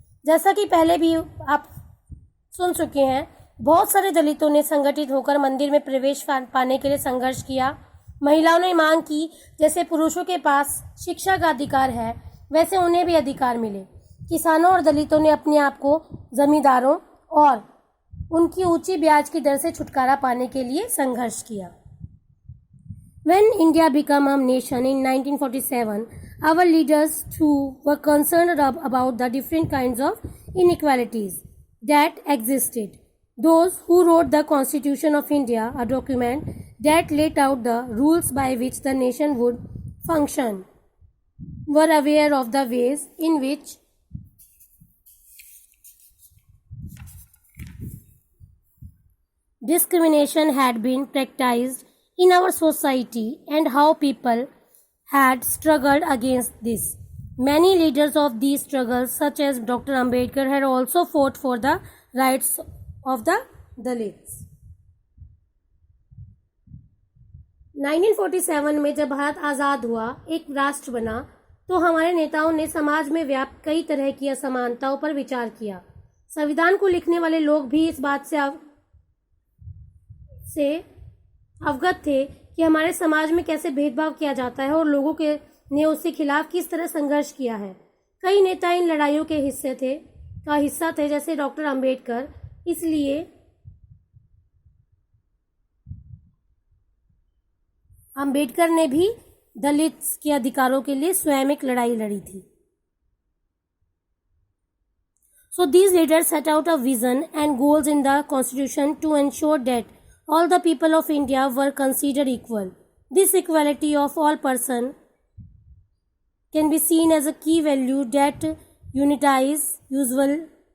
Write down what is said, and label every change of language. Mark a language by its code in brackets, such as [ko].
[hi] जैसा कि पहले भी आप सुन चुके हैं, बहुत सारे दलितों ने संगठित होकर मंदिर में प्रवेश पाने के लिए संघर्ष किया। महिलाओं ने मांग की जैसे पुरुषों के पास शिक्षा का अधिकार है, वैसे उन्हें भी अधिकार मिले। किसानों और दलितों ने अपने आप को जमींदारों और उनकी ऊंची ब्याज की दर से छुटकारा पाने के लिए संघर्ष किया। [en] When India became a nation in 1947, our leaders too were concerned about the different kinds of inequalities that existed. Those who wrote the Constitution of India, a document that laid out the rules by which the nation would function, were aware of the ways in which discrimination had been practiced in our society and how people had struggled against this. Many leaders of these struggles, such as Dr. Ambedkar, had also fought for the rights of the Dalits. [hi] 1947 में जब भारत आज़ाद हुआ, एक राष्ट्र बना, तो हमारे नेताओं ने समाज में व्याप्त कई तरह की असमानताओं पर विचार किया। संविधान को लिखने वाले लोग भी इस बात से अवगत थे कि हमारे समाज में कैसे भेदभाव किया जाता है और लोगों के ने उसके खिलाफ किस तरह संघर्ष किया है। कई नेता इन लड़ाइयों के हिस्सा थे, जैसे डॉक्टर अंबेडकर। इसलिए अंबेडकर ने भी दलित के अधिकारों के लिए स्वयं एक लड़ाई लड़ी थी। [en] So these leaders set out a vision and goals in the constitution to ensure that all the people of India were considered equal. This equality of all persons can be seen as a key value that unites usual.